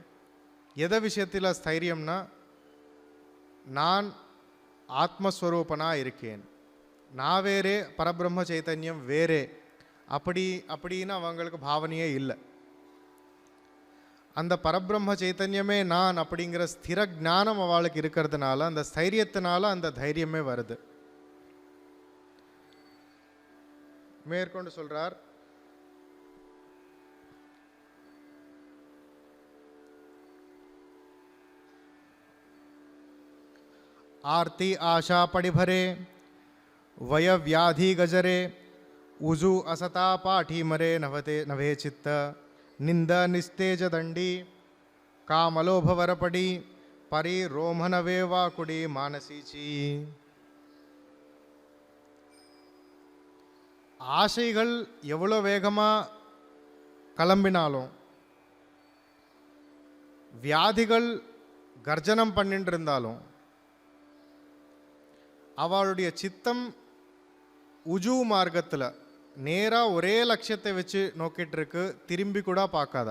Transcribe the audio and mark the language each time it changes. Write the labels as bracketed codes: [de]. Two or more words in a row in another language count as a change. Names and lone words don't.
[ta] எதை விஷயத்தில் ஸ்தைரியம்னா, நான் ஆத்மஸ்வரூபனாக இருக்கேன், நான் வேறே பரபிரம்ம சைத்தன்யம் வேறே அப்படின்னு அவங்களுக்கு பாவனையே இல்லை. அந்த பரபிரம்ம சைத்தன்யமே நான் அப்படிங்கிற ஸ்திர ஞானம் அவளுக்கு இருக்கிறதுனால, அந்த ஸ்தைரியத்தினால அந்த தைரியமே வருது. மேற்கொண்டு சொல்றார், [mr] आरती आशा पडिभरे वय व्याधि गजरे उजु असता पाठी मरे नभते नभे चित्त निंद निस्तेज दंडी कामलोभ वरपडी परी रोमनवे वाकुडी मानसीची. [ta] ஆசைகள் எவ்வளோ வேகமாக கிளம்பினாலும், வியாதிகள் கர்ஜனம் பண்ணிட்டு இருந்தாலும், அவளுடைய சித்தம் உஜு மார்க்கத்தில் நேராக ஒரே லட்சியத்தை வச்சு நோக்கிட்டு இருக்கு, திரும்பி கூட பார்க்காதா.